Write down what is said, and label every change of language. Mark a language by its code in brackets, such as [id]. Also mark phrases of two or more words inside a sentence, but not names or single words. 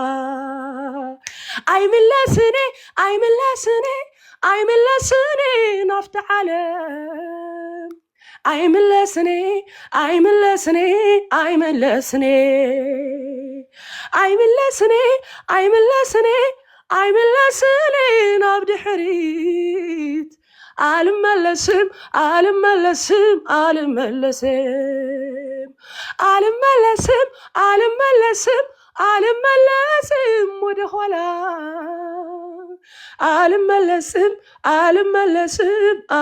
[ti] ኣይምለስኒ ኣይምለስኒ ኣይምለስኒ ናፍቲ ዓለም ኣይምለስኒ ኣይምለስኒ ኣይምለስኒ ኣይምለስኒ ኣይምለስኒ ኣይምለስኒ ናብ ድሕሪት [am] አልመለስም አልመለስም አልመለስም አልመለስም አልመለስም አልመለስም ወደ ኋላ አልመለስም አልመለስም